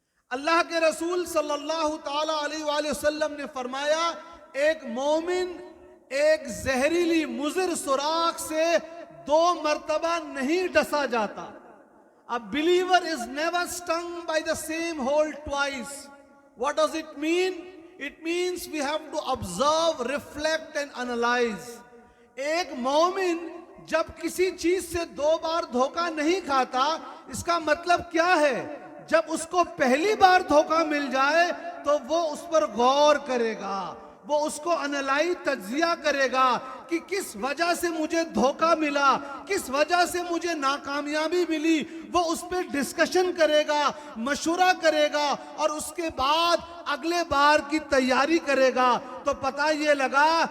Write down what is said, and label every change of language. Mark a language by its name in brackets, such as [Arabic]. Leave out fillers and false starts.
[Urdu] اللہ کے رسول صلی اللہ تعالی علیہ وآلہ وسلم نے فرمایا، ایک مومن ایک زہریلی مضر سوراخ سے 2 مرتبہ نہیں ڈسا جاتا۔ [English] A believer is never stung by the same hole twice. What does it mean? It means we have to observe, reflect and analyze. [Urdu] ایک مومن جب کسی چیز سے 2 بار دھوکہ نہیں کھاتا، اس کا مطلب کیا ہے؟ جب اس کو پہلی بار دھوکہ مل جائے تو وہ اس پر غور کرے گا، وہ اس کو انالائز تجزیہ کرے گا کہ کس وجہ سے مجھے دھوکہ ملا، کس وجہ سے مجھے ناکامیابی ملی، وہ اس پہ ڈسکشن کرے گا، مشورہ کرے گا، اور اس کے بعد اگلے بار کی تیاری کرے گا۔ تو پتہ یہ لگا